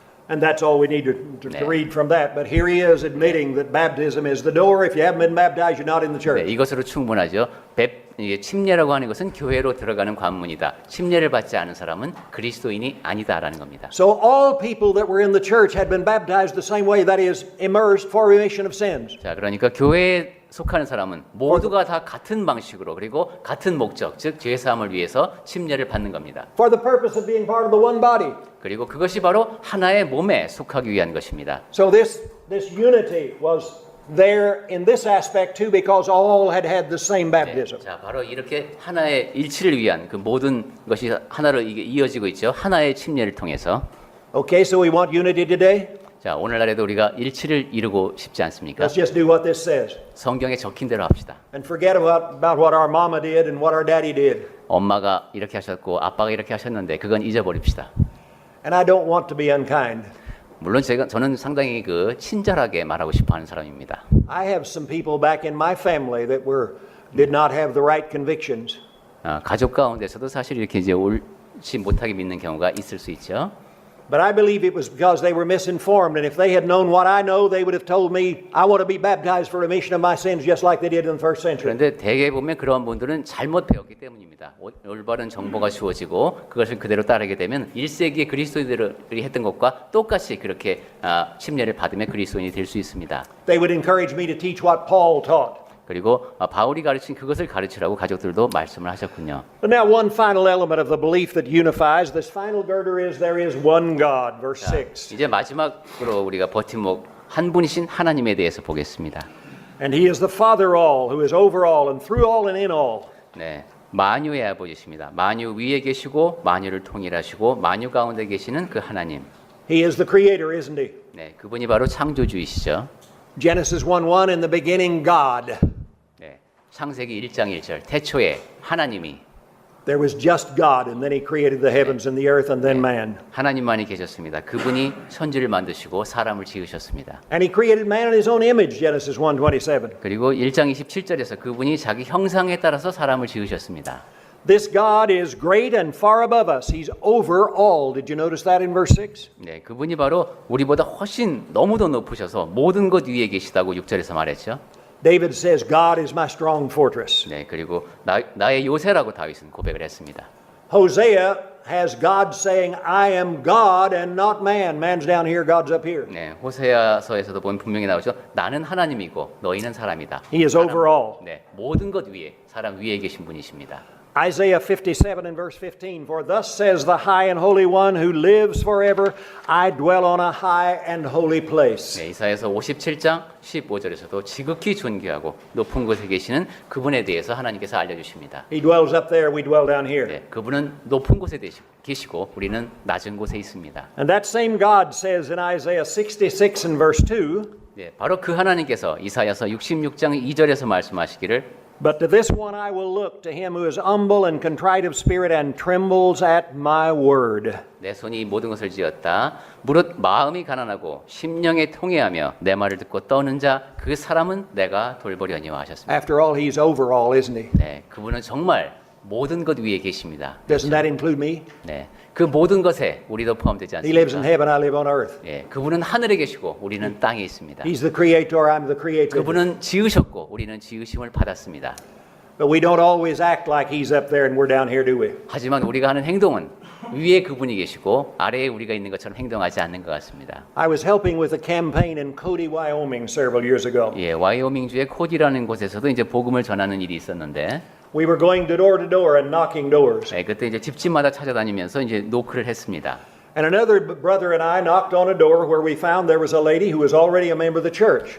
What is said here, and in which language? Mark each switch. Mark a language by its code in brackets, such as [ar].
[en] And that's all we need to read from that. But here he is admitting that baptism is the door. If you haven't been baptized, you're not in the church. [ko] 네, 이것으로 충분하죠. 침례라고 하는 것은 교회로 들어가는 관문이다. 침례를 받지 않은 사람은 그리스도인이 아니다라는 겁니다. [en] So all people that were in the church had been baptized the same way, that is, immersed for remission of sins. [ko] 자, 그러니까 교회에 속하는 사람은 모두가 다 같은 방식으로 그리고 같은 목적, 즉 죄 사함을 위해서 침례를 받는 겁니다. [en] For the purpose of being part of the one body. [ko] 그리고 그것이 바로 하나의 몸에 속하기 위한 것입니다. [en] So this unity was there in this aspect too, because all had the same baptism. [ko] 네, 자, 바로 이렇게 하나의 일치를 위한 그 모든 것이 하나로 이게 이어지고 있죠. 하나의 침례를 통해서. [en] Okay, so we want unity today. [ko] 자, 오늘날에도 우리가 일치를 이루고 싶지 않습니까? [en] Let's just do what this says. [ko] 성경에 적힌 대로 합시다. [en] And forget about what our mama did and what our daddy did. [ko] 엄마가 이렇게 하셨고 아빠가 이렇게 하셨는데 그건 잊어버립시다. [en] And I don't want to be unkind. [ko] 물론 저는 상당히 그 친절하게 말하고 싶어하는 사람입니다. [en] I have some people back in my family that did not have the right convictions. [ko] 가족 가운데서도 사실 이렇게 이제 옳지 못하게 믿는 경우가 있을 수 있죠. [en] But I believe it was because they were misinformed, and if they had known what I know, they would have told me, I want to be baptized for remission of my sins just like they did in the first century. [ko] 그런데 대개 보면 그런 분들은 잘못 배웠기 때문입니다. 올바른 정보가 주어지고 그것을 그대로 따르게 되면 1세기의 그리스도인들이 했던 것과 똑같이 그렇게 침례를 받으며 그리스도인이 될 수 있습니다. [en] They would encourage me to teach what Paul taught. [ko] 그리고 바울이 가르친 그것을 가르치라고 가족들도 말씀을 하셨군요. [en] But now one final element of the belief that unifies, this final girder is there is one God, verse 6. [ko] 이제 마지막으로 우리가 버팀목 한 분이신 하나님에 대해서 보겠습니다. [en] And he is the Father all, who is over all and through all and in all. [ko] 네, 만유의 아버지십니다. 만유 위에 계시고 만유를 통일하시고 만유 가운데 계시는 그 하나님. [en] He is the creator, isn't he? [ko] 네, 그분이 바로 창조주이시죠. [en] Genesis 1:1, in the beginning God. [ko] 네, 창세기 1장 1절 태초에 하나님이 [en] There was just God, and then he created the heavens and the earth and then man. [ko] 하나님만이 계셨습니다. 그분이 천지를 만드시고 사람을 지으셨습니다. [en] And he created man in his own image, Genesis 1:27. [ko] 그리고 1장 27절에서 그분이 자기 형상에 따라서 사람을 지으셨습니다. [en] This God is great and far above us. He's over all. Did you notice that in verse 6? [ko] 네, 그분이 바로 우리보다 훨씬 너무도 높으셔서 모든 것 위에 계시다고 6절에서 말했죠. [en] David says, God is my strong fortress. [ko] 네, 그리고 나의 요새라고 다윗은 고백을 했습니다. [en] Hosea has God saying, I am God and not man. Man's down here, God's up here. [ko] 네, 호세아서에서도 보면 분명히 나오죠. 나는 하나님이고 너희는 사람이다. [en] He is over all. [ko] 네, 모든 것 위에 사람 위에 계신 분이십니다. [en] Isaiah 57 and verse 15, For thus says the high and holy one who lives forever, I dwell on a high and holy place. [ko] 네, 이사야서 57장 15절에서도 지극히 존귀하고 높은 곳에 계시는 그분에 대해서 하나님께서 알려주십니다. [en] He dwells up there, we dwell down here. [ko] 네, 그분은 높은 곳에 계시고 우리는 낮은 곳에 있습니다. [en] And that same God says in Isaiah 66 and verse 2, [ko] 네, 바로 그 하나님께서 이사야서 66장 2절에서 말씀하시기를 [en] But to this one I will look, to him who is humble and contrite of spirit and trembles at my word. [ko] 내 손이 모든 것을 지었다. 무릇 마음이 가난하고 심령에 통회하며 내 말을 듣고 떠는 자 그 사람은 내가 돌보려니와 하셨습니다. [en] After all, he's over all, isn't he? [ko] 네, 그분은 정말 모든 것 위에 계십니다. [en] Doesn't that include me? [ko] 네, 그 모든 것에 우리도 포함되지 [en] He lives in [ko] 않습니까? [en] heaven, I live on earth. [ko] 예, 그분은 하늘에 계시고 우리는 땅에 있습니다. [en] He's the creator, I'm the created. [ko] 그분은 지으셨고 우리는 지으심을 받았습니다. [en] But we don't always act like he's up there and we're down here, do we? [ko] 하지만 우리가 하는 행동은 위에 그분이 계시고 아래에 우리가 있는 것처럼 행동하지 않는 것 같습니다. [en] I was helping with a campaign in Cody, Wyoming several years ago. [ko] 예, 와이오밍주의 코디라는 곳에서도 이제 복음을 전하는 일이 있었는데, [en] We were going door to door and knocking doors. [ko] 예, 그때 이제 집집마다 찾아다니면서 이제 노크를 했습니다. [en] And another brother and I knocked on a door where we found there was a lady who was already a member of the church.